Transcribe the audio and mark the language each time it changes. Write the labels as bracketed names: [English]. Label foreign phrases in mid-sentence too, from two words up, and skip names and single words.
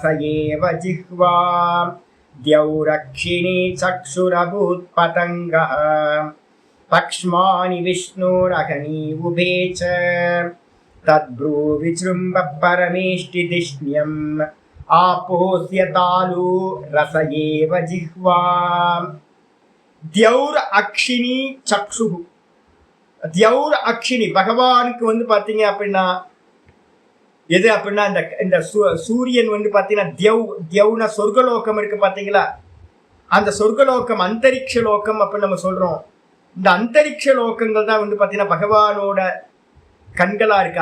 [Sanskrit] एव जिह्वा द्यौरक्षिणी चक्षुरभूत् पतङ्गः पक्ष्माणि विष्णुरगनीवुभे च तद्ब्रू विजृम्भ परमेष्टिधिष्ण्यम् आपोऽस्यतालु रस एव जिह्वा. द्यौर अक्षिणी चक्षु. द्यौर् अक्षिणी [Tamil] பகவானுக்கு வந்து பார்த்தீங்க அப்படின்னா எது அப்படின்னா இந்த சூரியன் வந்து பார்த்தீங்கன்னா தியௌனா சொர்க்கலோகம் இருக்கு பார்த்தீங்களா, அந்த சொர்க்கலோகம் அந்தரிக்ஷ லோகம் அப்படின்னு நம்ம சொல்றோம். இந்த அந்தரிக்ஷ லோகங்கள் தான் வந்து பார்த்தீங்கன்னா பகவானோட கண்களா இருக்கு.